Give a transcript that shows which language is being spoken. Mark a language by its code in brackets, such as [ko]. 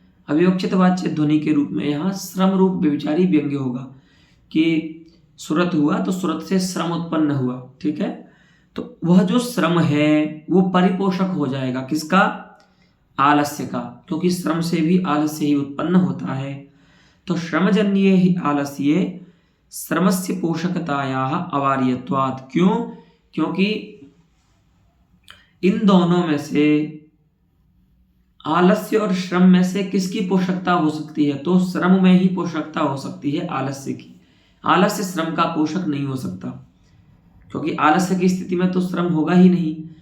[hi] अविवक्षित वाच्य ध्वनि के रूप में यहाँ श्रम रूप व्यभिचारी व्यंग्य होगा कि सुरत हुआ तो सुरत से श्रम उत्पन्न हुआ, ठीक है। तो वह जो श्रम है वो परिपोषक हो जाएगा किसका? आलस्य का, क्योंकि श्रम से भी आलस्य ही उत्पन्न होता है। [sa] तो श्रमजन्ये ही आलस्ये श्रमस्य पोषकतायाः अवार्यत्वात्। [hi] क्यों? क्योंकि इन दोनों में से, आलस्य और श्रम में से किसकी पोषकता हो सकती है? तो श्रम में ही पोषकता हो सकती है आलस्य की। आलस्य श्रम का पोषक नहीं हो सकता, क्योंकि आलस्य की स्थिति में तो श्रम होगा ही नहीं।